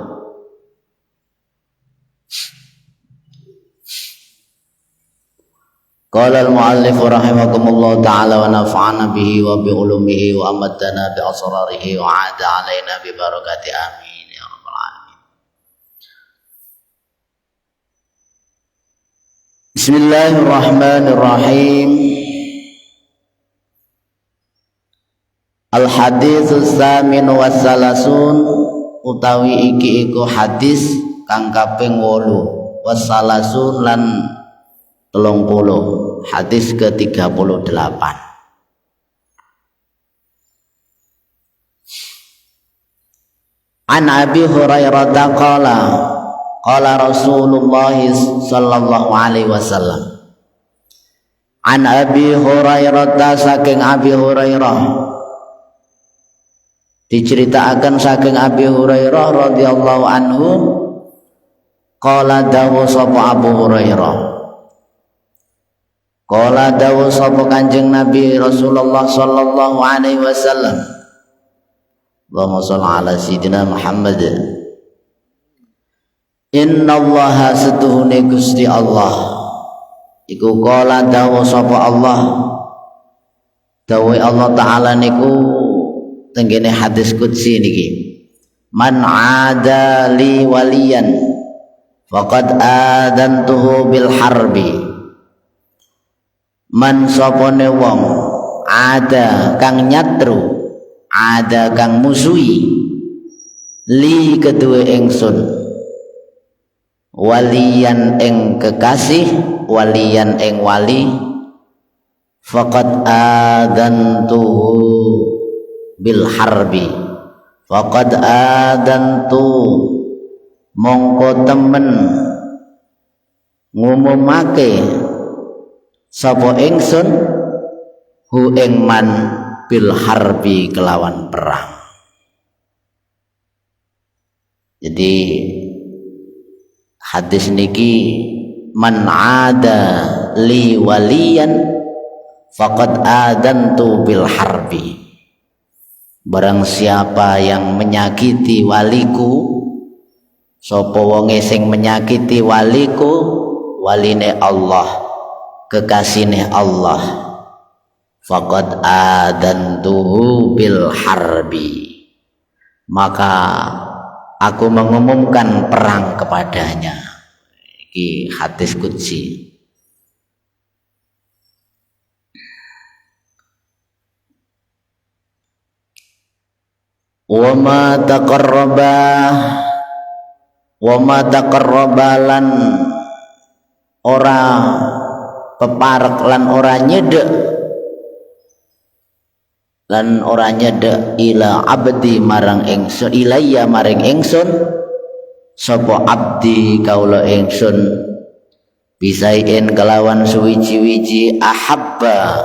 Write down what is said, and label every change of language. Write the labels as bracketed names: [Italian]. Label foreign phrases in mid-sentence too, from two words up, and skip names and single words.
[Arabic] قال المؤلف رحمكم الله تعالى ونفعنا به وبعلومه وأمدنا بأسراره وأعاد علينا ببركاته آمين يا رب العالمين. Bismillahirrahmanirrahim. الحديث الثامن والثلاثون [Javanese] utawi iki iku hadis kang kaping 8 wassalasun lan 30, hadis ke-38. [Arabic] عن أبي هريرة قال قال رسول الله صلى الله عليه وسلم. [Javanese] An Abi Hurairah, saking Abi Hurairah diceritakan saking Abi Hurairah [Arabic] رضي الله عنه قال [Javanese] dawu sapa Abu Hurairah. Qala dawu sapa Kanjeng Nabi [Arabic] رسول الله صلى الله عليه وسلم. اللهم صل على سيدنا محمد. [Javanese] Innallaha setuhune Gusti Allah iku qala dawu sapa Allah. Dawu Allah taala niku tenggene hadis qudsi niki. [Arabic] من عادى لي وليا فقد آذنته بالحرب. [Javanese] Man sopone wong ada kang nyatru, ada kang musuhi li kedue ingsun waliyan ing kekasih, waliyan ing wali, [Arabic] فقد آذنته بالحرب فقد آذنت [Javanese] mongko temen ngumumake sapa ingsun [Arabic] hu ing من بالحرب [Javanese] kelawan perang. Jadi hadis niki [Arabic] من عادى لي وليا فقد آذنت بالحرب. [Indonesian] Barang siapa yang menyakiti waliku, [Javanese] sapa wonge sing [Indonesian] menyakiti waliku, waline Allah, kekasihnya Allah, [Arabic] فقد آذنته بالحرب, [Indonesian] maka aku mengumumkan perang kepadanya. Ini hadis qudsi. [Arabic] وما تقرب [Javanese] lan ora peparek lan ora nyedek [Arabic] إلى عبدي [Javanese] marang ingsun, ilayya maring ingsun sapa abdi kaula ingsun bisain kelawan suwiji-wiji ahabba